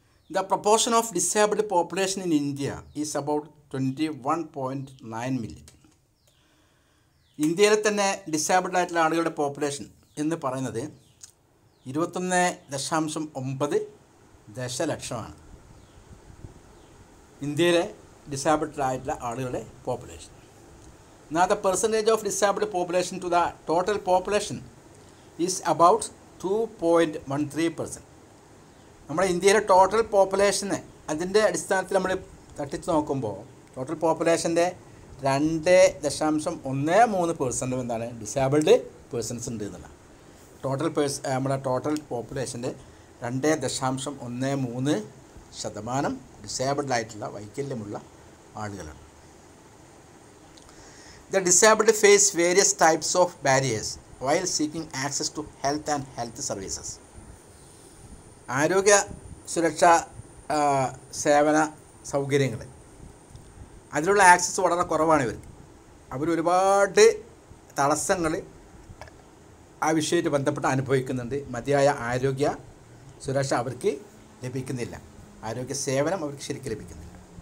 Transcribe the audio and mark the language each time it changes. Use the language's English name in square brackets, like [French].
[English] The proportion of disabled population in India is about 21.9 million. [Malayalam] ഇന്ത്യയിലെ തന്നെ disabled ആയിട്ടുള്ള ആളുകളുടെ പോപ്പുലേഷൻ എന്ന് പറയുന്നത് 21.9 ദശലക്ഷമാണ്. ഇന്ത്യയിലെ ഡിസേബിൾഡ് ആയിട്ടുള്ള ആളുകളുടെ population. [English] Now the percentage of disabled population to the total population is about 2.13%. [Malayalam] നമ്മുടെ ഇന്ത്യയിലെ ടോട്ടൽ പോപ്പുലേഷന് അതിൻ്റെ അടിസ്ഥാനത്തിൽ നമ്മൾ തട്ടിച്ച് നോക്കുമ്പോൾ ടോട്ടൽ പോപ്പുലേഷൻ്റെ 2.13% എന്താണ് ഡിസേബിൾഡ് പേഴ്സൺസ് ഉണ്ട് എന്നുള്ള നമ്മുടെ ടോട്ടൽ പോപ്പുലേഷൻ്റെ 2.13% ഡിസേബിൾഡ് ആയിട്ടുള്ള വൈകല്യമുള്ള ആളുകളാണ്. [English] The disabled face various types of barriers while seeking access to health and health services. [Malayalam] ആരോഗ്യ സുരക്ഷാ സേവന സൗകര്യങ്ങൾ അതിനുള്ള ആക്സസ് വളരെ കുറവാണ് ഇവർക്ക്. അവരൊരുപാട് തടസ്സങ്ങൾ ആ വിഷയമായിട്ട് ബന്ധപ്പെട്ട് അനുഭവിക്കുന്നുണ്ട്. മതിയായ ആരോഗ്യ സുരക്ഷ അവർക്ക് ലഭിക്കുന്നില്ല, ആരോഗ്യ സേവനം അവർക്ക് ശരിക്കും ലഭിക്കുന്നില്ല.